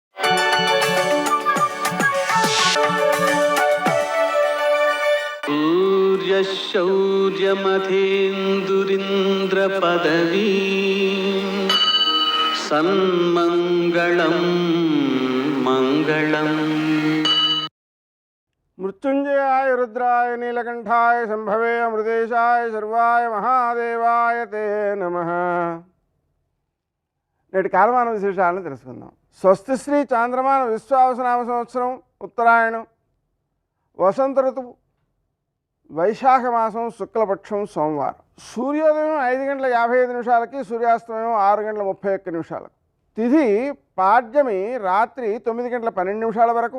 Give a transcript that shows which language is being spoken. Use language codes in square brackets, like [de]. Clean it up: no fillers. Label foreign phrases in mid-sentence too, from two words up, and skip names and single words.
[sa] सूर्यशौर्यमथेन्दुरिन्द्रपदवी सन्मङ्गलं मङ्गलम् मृत्युंजयाय रुद्राय नीलकंठाय संभवे अमृतेशाय सर्वाय महादेवाय ते नमः. [te] నేటి కాలమాన విశేషాలను తెలుసుకుందాం. స్వస్తిశ్రీ చాంద్రమాన విశ్వావసనామ సంవత్సరం ఉత్తరాయణం వసంత ఋతువు వైశాఖ మాసం శుక్లపక్షం సోమవారం. సూర్యోదయం 5:55 సూర్యాస్తమయం 6:31 తిథి పాడ్యమి రాత్రి 9:12 వరకు.